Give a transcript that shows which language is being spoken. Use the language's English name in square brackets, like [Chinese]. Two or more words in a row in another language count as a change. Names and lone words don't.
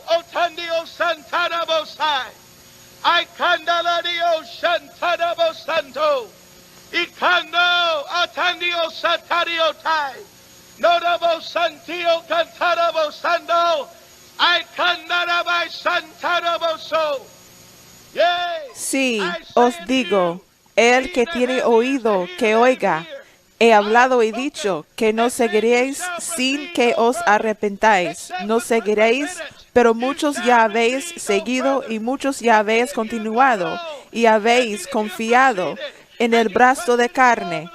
[Spanish] Otandio Santanabo Sai, Ikandaladio Shantanabo Santo, Ikando Otandio Satario Tai, Nodabo Santio Cantarabo Sando, Ikandarabai Santanabo So. Sí, os digo, el que tiene oído, que oiga. He hablado y dicho que no seguiréis sin que os arrepentáis. No seguiréis, pero muchos ya habéis seguido y muchos ya habéis continuado y habéis confiado en el brazo de carne.